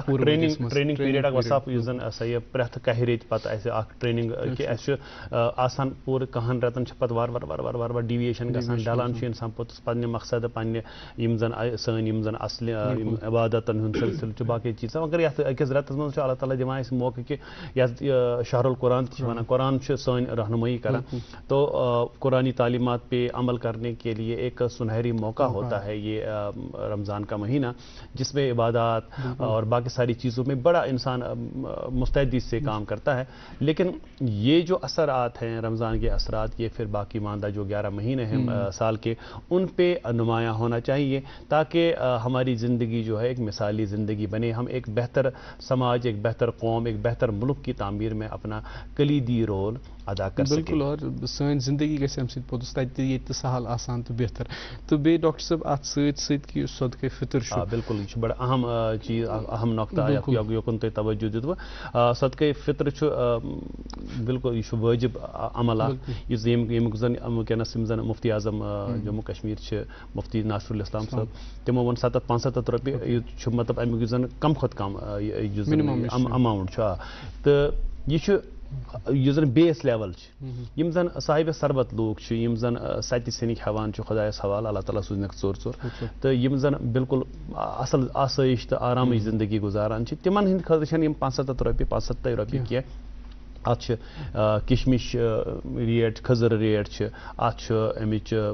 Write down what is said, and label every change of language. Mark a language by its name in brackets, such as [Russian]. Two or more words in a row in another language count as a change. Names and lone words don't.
[English] training period [Kashmiri] اکھ وساف یُس زن سا یہِ پرٛٮ۪تھ کاہہِ ریٚتہِ پتہٕ اَسہِ اکھ ٹریننگ کہِ اَسہِ چھُ آسان پوٗرٕ کہن رٮ۪تن چھِ پتہٕ وارٕ وارٕ ڈیویشن گژھان ڈلان چھُ انسان پوٚتُس پننہِ مقصد پننہِ یِم زن سٲنۍ یِم زن اصلہِ عبادتن ہُنٛد سلسلہٕ چھُ باقٕے چیٖز مگر یتھ أکِس رٮ۪تس منٛز چھُ اللہ تعالیٰ دِوان اَسہِ موقعہٕ کہِ یتھ شہر القرآن تہِ چھِ ونان قرآن چھُ سٲنۍ رہنمٲیی کران [Urdu] تو قرآنی تعلیمات پہ عمل کرنے کے لیے ایک سنہری موقع ہوتا ہے یہ رمضان کا مہینہ جس میں عبادات اور باقی ساری چیزوں میں بڑا انسان مستعدی سے کام کرتا ہے لیکن یہ جو اثرات ہیں رمضان کے اثرات یہ پھر باقی ماندہ جو 11 مہینے ہیں سال کے ان پہ نمایاں ہونا چاہیے تاکہ ہماری زندگی جو ہے ایک مثالی زندگی بنے ہم ایک بہتر سماج ایک بہتر قوم ایک بہتر ملک کی تعمیر میں اپنا کلیدی رول ادا کر سکیں [Kashmiri] بالکل اور سٲنۍ زندگی گژھِ اَمہِ سۭتۍ پوٚتُس تَتہِ ییٚتہِ تہِ سہل آسان تہٕ بہتر تہٕ بیٚیہِ ڈاکٹر صٲب اَتھ سۭتۍ سۭتۍ کہِ صدقے فطر چھُ بالکل یہ بڑا اہم چیز اہم نقطہ یوکن تُہۍ توجہ دِتوٕ صدقے فطر چھُ بالکل یہ وٲجب عمل اکھ یُس ییٚمیُک زن وٕنکٮ۪نس یِم زن مفتی اعظم جموں کشمیٖر چھِ مفتی ناصر الاسلام صٲب تِمو ووٚن 75 رۄپیہِ یہِ چھُ مطلب امیُک یُس زن کم کھۄتہٕ کم یُس زن اماوُنٹ چھُ تہٕ یہِ چھُ یُس زن [English] base level [Kashmiri] چھِ یِم زن صاحبِ سربت لوٗکھ چھِ یِم زن سَتہِ سِنِکۍ ہٮ۪وان چھِ خۄدایس حوالہٕ اللہ تعالیٰ سوٗزنکھ ژوٚر تہٕ یِم زن بالکل اصل آسٲیِش تہٕ آرامٕچ زندگی گُزاران چھِ تِمن ہٕنٛدِ خٲطرٕ چھنہٕ یِم 75 رۄپیہِ کینٛہہ اتھ چھِ کشمش ریٹ کھٔزٕر ریٹ چھِ اتھ چھُ امِچ